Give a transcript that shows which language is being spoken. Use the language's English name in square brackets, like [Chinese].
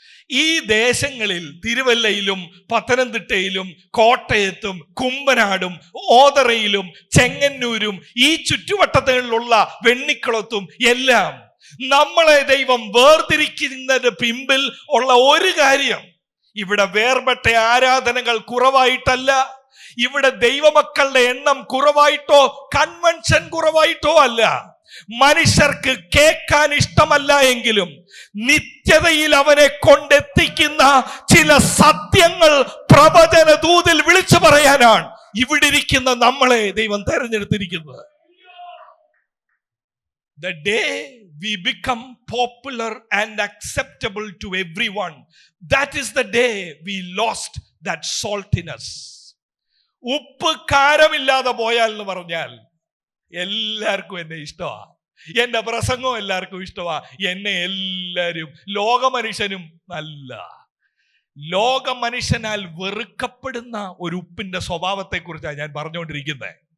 [Malayalam] ഈ ദേശങ്ങളിൽ, തിരുവല്ലയിലും പത്തനംതിട്ടയിലും കോട്ടയത്തും കുമ്പനാടും ഓതറയിലും ചെങ്ങന്നൂരും ഈ ചുറ്റുവട്ടങ്ങളിലുള്ള വെണ്ണിക്കുളത്തും എല്ലാം നമ്മളെ ദൈവം വേർതിരിക്കുന്നതിന് പിമ്പിൽ ഉള്ള ഒരു കാര്യം, ഇവിടെ വേർപെട്ട ആരാധനകൾ കുറവായിട്ടല്ല, ഇവിടെ ദൈവമക്കളുടെ എണ്ണം കുറവായിട്ടോ കൺവെൻഷൻ കുറവായിട്ടോ അല്ല. മനുഷ്യർക്ക് കേൾക്കാൻ ഇഷ്ടമല്ല എങ്കിലും നിത്യതയിൽ അവനെ കൊണ്ടെത്തിക്കുന്ന ചില സത്യങ്ങൾ പ്രവചന ദൂതിൽ വിളിച്ചു പറയാനാണ് ഇവിടെ ഇരിക്കുന്ന നമ്മളെ ദൈവം തെരഞ്ഞെടുത്തിരിക്കുന്നത്. [English] The day we become popular and acceptable to everyone, that is the day we lost that saltiness. [Malayalam] ഉപ്പ് കാരമില്ലാതെ പോയാൽ എന്ന് പറഞ്ഞാൽ എല്ലാവർക്കും എന്നെ ഇഷ്ടമാ, എന്റെ പ്രസംഗം എല്ലാവർക്കും ഇഷ്ടമാ, എന്നെ എല്ലാവരും, ലോകമനുഷ്യനും നല്ല, ലോകമനുഷ്യനാൽ വെറുക്കപ്പെടുന്ന ഒരു ഉപ്പിന്റെ സ്വഭാവത്തെ കുറിച്ചാണ് ഞാൻ പറഞ്ഞുകൊണ്ടിരിക്കുന്നത്.